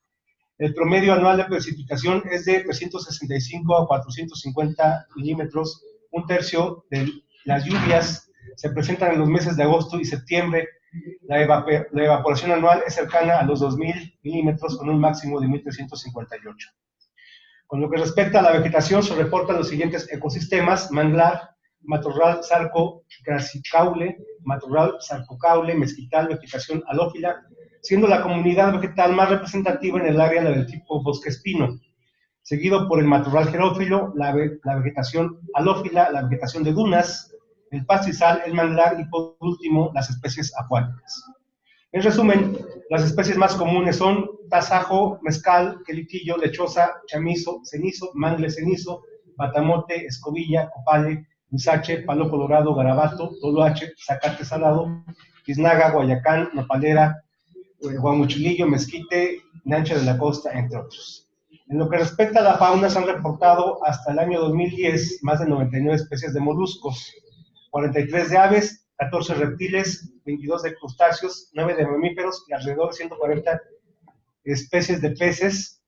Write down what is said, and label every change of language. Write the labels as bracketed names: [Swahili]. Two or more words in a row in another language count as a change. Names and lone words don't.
[Spanish] El promedio anual de precipitación es de 365 a 450 milímetros, un tercio de las lluvias se presentan en los meses de agosto y septiembre. La evaporación anual es cercana a los 2.000 milímetros con un máximo de 1.358. Con lo que respecta a la vegetación, se reportan los siguientes ecosistemas: manglar, matorral sarco-gracicaule, matorral sarco-caule, mezquital, vegetación halófila, siendo la comunidad vegetal más representativa en el área la del tipo bosque espino, seguido por el matorral xerófilo, la vegetación halófila, la vegetación de dunas, el pastizal, el manglar y por último las especies acuáticas. En resumen, las especies más comunes son tasajo, mezcal, quelitillo, lechosa, chamizo, cenizo, mangle cenizo, batamote, escobilla, copale, huizache, palo colorado, garabato, toloache, zacate salado, tiznaga, guayacán, nopalera, guamuchilillo, mezquite, nancha de la costa, entre otros. En lo que respecta a la fauna, se han reportado hasta el año 2010 más de 99 especies de moluscos, 43 de aves, 14 reptiles, 22 de crustáceos, 9 de mamíferos y alrededor de 140 especies de peces.